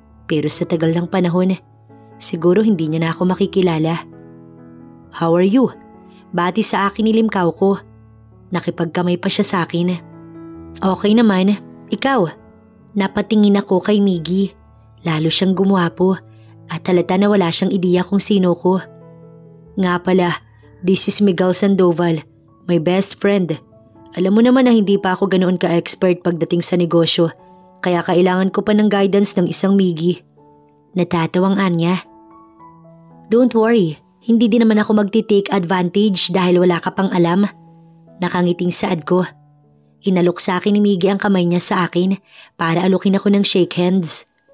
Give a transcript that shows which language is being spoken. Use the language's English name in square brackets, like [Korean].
[Filipino] Pero sa tagal ng panahon, siguro hindi niya na ako makikilala. [English] How are you? [Filipino] Bati sa akin ni Limcao ko. Nakipagkamay pa siya sa akin. Okay naman, ikaw? Napatingin ako kay Miggy. Lalo siyang gumwapo at halata na wala siyang ideya kung sino ko. Nga pala, [English] this is Miguel Sandoval, my best friend. [Filipino] Alam mo naman na hindi pa ako ganoon ka-expert pagdating sa negosyo, kaya kailangan ko pa ng guidance ng isang Miggy. Natatawang Anya. [English] Don't worry, [Filipino] hindi din naman ako magti-take advantage dahil wala ka pang alam. Nakangiting saad ko. Inalok sa akin ni Miggy ang kamay niya sa akin para alukin ako ng shake hands.